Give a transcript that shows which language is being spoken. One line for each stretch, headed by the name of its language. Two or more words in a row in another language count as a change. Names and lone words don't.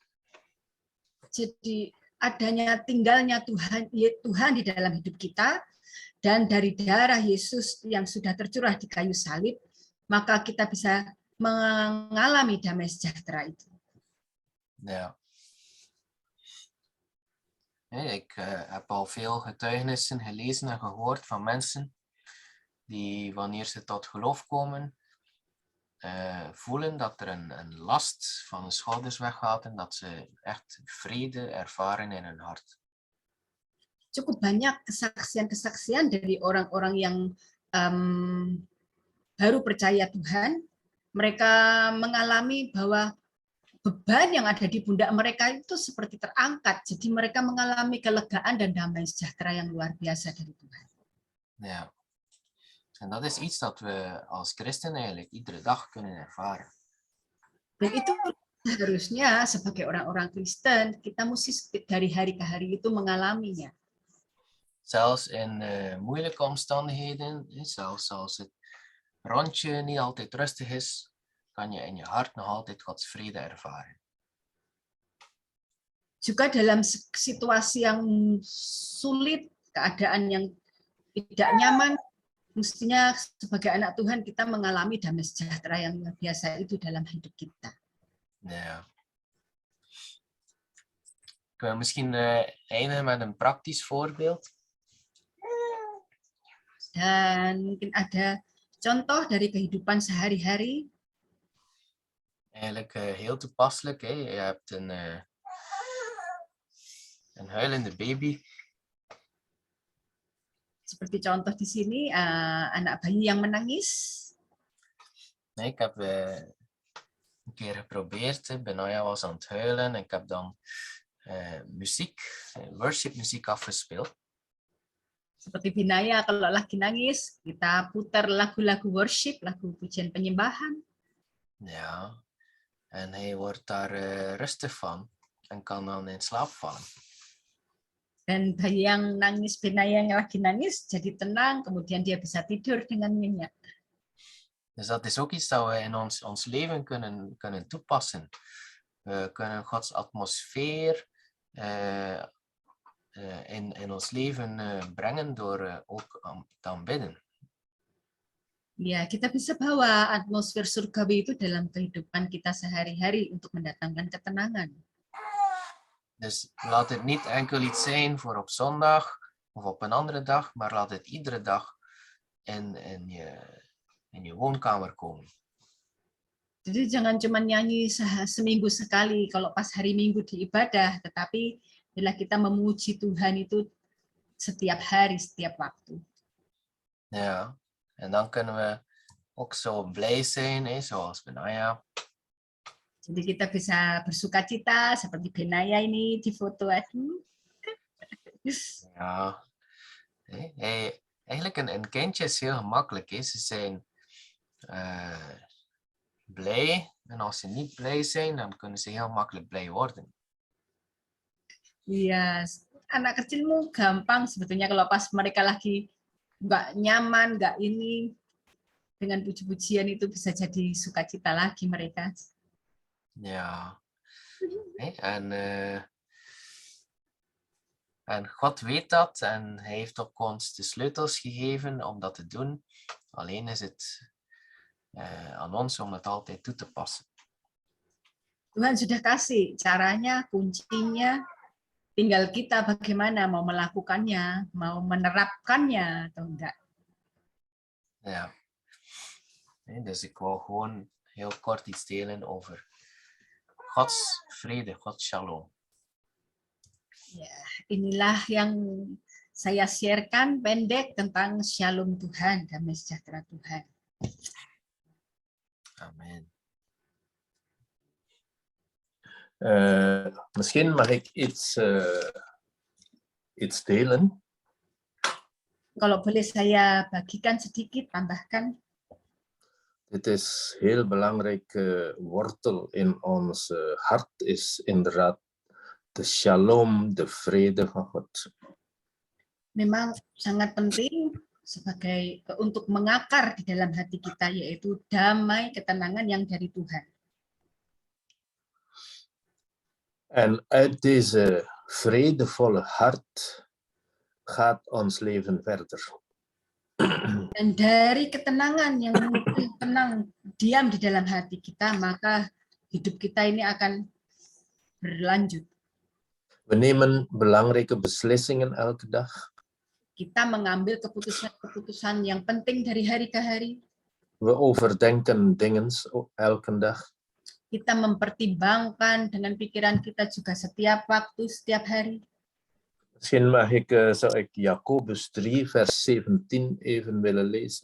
Indonesian: Jadi tinggalnya Tuhan di dalam hidup kita, dan dari darah Yesus yang sudah tercurah di kayu salib, maka kita bisa mengalami damai sejahtera itu.
Dutch: Ja. Ik heb al veel getuigenissen gelezen en gehoord van mensen die wanneer ze tot geloof komen, voelen dat er een last van hun schouders weggaat en dat ze echt vrede ervaren in hun hart.
Indonesian: Cukup banyak kesaksian-kesaksian dari orang-orang yang baru percaya Tuhan. Mereka mengalami bahwa beban yang ada di pundak mereka itu seperti terangkat. Jadi mereka mengalami kelegaan dan damai sejahtera yang luar biasa dari Tuhan.
Dutch: Ja. En dat is iets dat we als christen eigenlijk iedere dag kunnen ervaren.
Indonesian: Dan itu harusnya sebagai orang-orang Kristen, kita mesti dari hari ke hari itu mengalaminya.
Dutch: Zelfs in moeilijke omstandigheden, zelfs als het rondje niet altijd rustig is, kan je in je hart nog altijd Gods vrede ervaren.
Indonesian: Juga dalam situasi yang sulit, keadaan yang tidak nyaman, mestinya sebagai anak Tuhan kita mengalami damai sejahtera yang luar biasa itu dalam hidup kita.
Dutch: Ja. Kunnen we misschien eindigen met een praktisch voorbeeld?
Indonesian: Dan mungkin ada contoh dari kehidupan sehari-hari.
Dutch: Eigenlijk heel toepasselijk. Hè? Je hebt een huilende baby.
Indonesian: Seperti contoh di sini, anak bayi yang menangis.
Dutch: Ik heb een keer geprobeerd. Benaya was aan het huilen. Ik heb dan muziek, worshipmuziek afgespeeld.
Indonesian: Seperti Binaya, kalau lagi nangis, kita putar lagu-lagu worship, lagu pujian penyembahan.
Dutch: Ja, en hij wordt daar rustig van en kan dan in slaap vallen.
Indonesian: Dan bayi yang nangis, Binaya yang lagi nangis, jadi tenang, kemudian dia bisa tidur dengan nyenyak.
Dutch: Dus dat is ook iets dat we in ons leven kunnen toepassen. We kunnen Gods atmosfeer in ons leven brengen door ook te aanbidden.
Indonesian: Ya, kita bisa bawa atmosfer surgawi itu dalam kehidupan kita sehari-hari untuk mendatangkan ketenangan.
Dutch: Dus laat het niet enkel iets zijn voor op zondag of op een andere dag, maar laat het iedere dag in je woonkamer komen.
Indonesian: Jadi jangan cuma nyanyi seminggu sekali kalau pas hari Minggu di ibadah, tetapi bila kita memuji Tuhan itu setiap hari, setiap waktu.
Dutch: Ja, en dan kunnen we ook zo blij zijn, zoals Benaya.
Indonesian: Jadi kita bisa bersuka cita seperti Benaya ini di foto.
Dutch: Ja, eigenlijk een kindje is heel gemakkelijk. Ze zijn blij en als ze niet blij zijn, dan kunnen ze heel makkelijk blij worden.
Indonesian: Iya, anak kecilmu gampang sebetulnya kalau pas mereka lagi nggak nyaman, nggak ini, dengan puji-pujian itu bisa jadi sukacita lagi mereka.
Dutch: Ja, en En God weet dat en hij heeft ook ons de sleutels gegeven om dat te doen. Alleen is het aan ons om het altijd toe te passen.
Indonesian: Tuhan sudah kasih caranya, kuncinya, tinggal kita bagaimana mau melakukannya, mau menerapkannya atau enggak.
Dutch: Ja. Dus ik wou gewoon heel kort iets delen over Gods vrede, Gods shalom.
Indonesian: Ya, inilah yang saya sharekan pendek tentang shalom Tuhan, damai sejahtera Tuhan. Amen.
Dutch: Misschien mag ik iets delen.
Indonesian: Kalau boleh saya bagikan sedikit, tambahkan.
Dutch: Dit is heel belangrijke wortel in ons hart is inderdaad de shalom, de vrede van God.
Indonesian: Memang sangat penting untuk mengakar di dalam hati kita, yaitu damai, ketenangan yang dari Tuhan.
Dutch: En uit deze vredevolle hart gaat ons leven verder.
Indonesian: Dan dari ketenangan yang tenang, diam di dalam hati kita, maka hidup kita ini akan berlanjut.
Dutch: We nemen belangrijke beslissingen elke dag.
Indonesian: Kita mengambil keputusan-keputusan yang penting dari hari ke hari.
Dutch: We overdenken dingen elke dag.
Indonesian: Kita mempertimbangkan dengan pikiran kita juga setiap waktu, setiap hari.
Dutch: Misschien zou ik Jacobus 3 vers 17 even willen lezen.